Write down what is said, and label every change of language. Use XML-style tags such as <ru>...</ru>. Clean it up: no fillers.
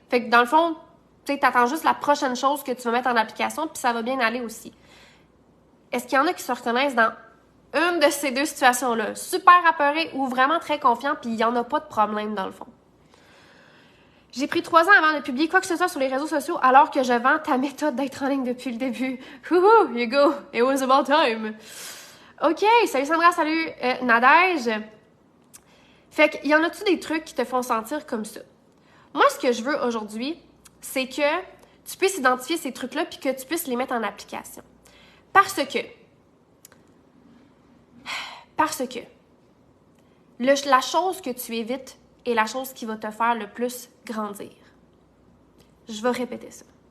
<fr>Fait que dans le fond, tu sais, t'attends juste la prochaine chose que tu vas mettre en application, puis ça va bien aller aussi. Est-ce qu'il y en a qui se reconnaissent dans une de ces deux situations-là? Super apeuré ou vraiment très confiant, puis il n'y en a pas de problème dans le fond. J'ai pris 3 ans avant de publier quoi que ce soit sur les réseaux sociaux alors que je vends ta méthode d'être en ligne depuis le début.</fr> <en>Wouhou, Hugo, it was about time.</en> <fr>OK, salut Sandra, salut Nadège. Fait qu'il y en a-tu des trucs qui te font sentir comme ça? Moi, ce que je veux aujourd'hui, c'est que tu puisses identifier ces trucs-là puis que tu puisses les mettre en application. Parce que la chose que tu évites est la chose qui va te faire le plus grandir. Je vais répéter ça.</fr>